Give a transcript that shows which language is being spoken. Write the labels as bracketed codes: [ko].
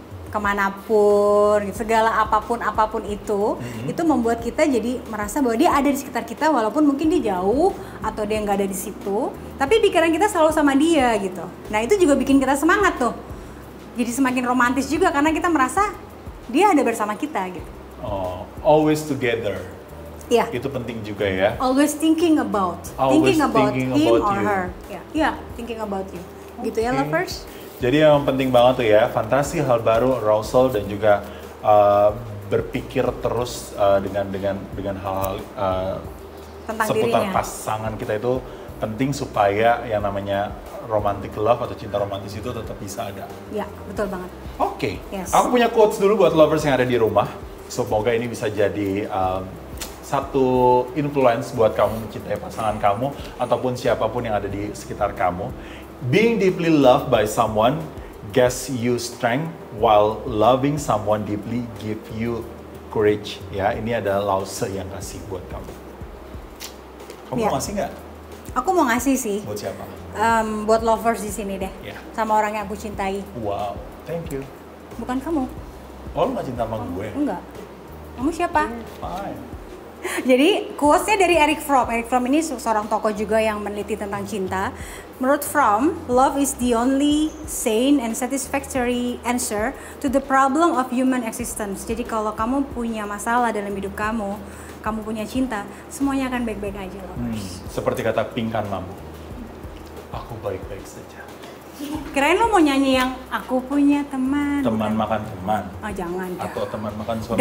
[id] kemanapun, segala apapun itu membuat kita jadi merasa bahwa dia ada di sekitar kita walaupun mungkin dia jauh atau dia nggak ada di situ, tapi pikiran kita selalu sama dia gitu. Nah itu juga bikin kita semangat tuh, jadi semakin romantis juga karena kita merasa dia ada bersama kita gitu. [en] Always together. Yeah. [id] Itu penting juga ya. [en] Always thinking about him or her. Yeah, thinking about you. [id] Gitu ya lovers. Jadi yang penting banget tuh ya, fantasi, hal baru, arousal dan juga berpikir terus dengan hal-hal tentang seputar dirinya. pasangan kita itu penting supaya yang namanya [en] romantic love [id] atau cinta romantis itu tetap bisa ada. Ya, betul banget. Oke, [en] Yes. [id] aku punya quotes dulu buat lovers yang ada di rumah. Semoga ini bisa jadi satu influence buat kamu mencintai pasangan kamu ataupun siapapun yang ada di sekitar kamu. [en] Being deeply loved by someone gives you strength, while loving someone deeply give you courage. [id] Ya, ini ada Lause yang kasih buat kamu. Kamu Ya. mau ngasih nggak? Aku mau ngasih sih Buat siapa? buat lovers di sini deh, Ya. sama orang yang aku cintai. [en] Wow, thank you. [id] Bukan kamu? Oh, lu gak cinta sama gue? Enggak. Kamu siapa? [en] Fine. [id] Jadi quotes-nya dari Eric Fromm. Eric Fromm ini seorang tokoh juga yang meneliti tentang cinta. Menurut Fromm, [en] love is the only sane and satisfactory answer to the problem of human existence. [id] Jadi kalau kamu punya masalah dalam hidup kamu punya cinta, semuanya akan baik-baik aja, lovers. Seperti kata Pinkan Mambo, aku baik-baik saja. Kirain lo mau nyanyi yang aku punya teman. Teman makan teman. Oh jangan. dah. Atau teman makan suami